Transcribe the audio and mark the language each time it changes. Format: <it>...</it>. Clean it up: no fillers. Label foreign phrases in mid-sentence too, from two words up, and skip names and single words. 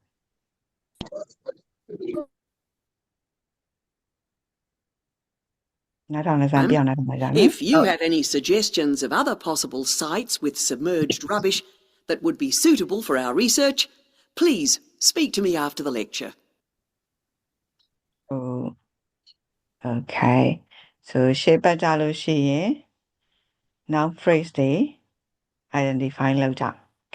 <en>If you have any suggestions of other possible sites with submerged rubbish that would be suitable for our research, please speak to me after the lecture. Oh, okay.</en> <my>So ရှေ့ပတ်ကြလို့ရှိရင်</my> <en>noun phrase</en> <my>တွေ identify လုပ်ကြ</my>